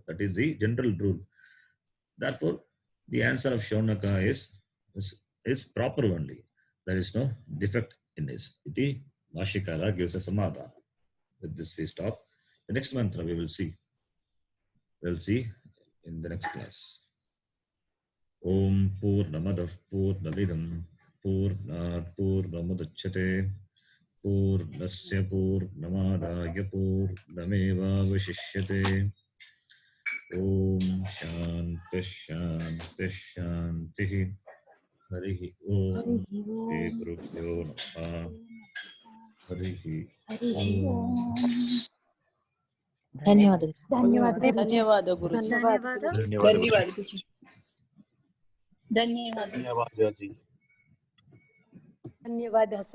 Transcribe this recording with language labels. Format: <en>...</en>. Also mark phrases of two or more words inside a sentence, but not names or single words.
<en>That is the general rule. Therefore, the answer of Shaunaka is proper only. There is no defect in this. Iti Bhashyakara gives a samadhana. With this we stop. The next mantra we will see. We will see in the next class.</en> <sa>ॐ पूर्णमदः पूर्णमिदं पूर्णात् पूर्णमुदच्यते पूर्णस्य पूर्णमादाय पूर्णमेवावशिष्यते। ओम शांति शांति शांति। हरिः ओम श्री गुरुभ्यो नमः। हरिः ओम।</sa> <kn>ಧನ್ಯವಾದಗಳು. ಧನ್ಯವಾದ ಗುರುಜಿ. ಧನ್ಯವಾದ ಗುರುಜಿ. ಧನ್ಯವಾದ ಧನ್ಯವಾದ</kn>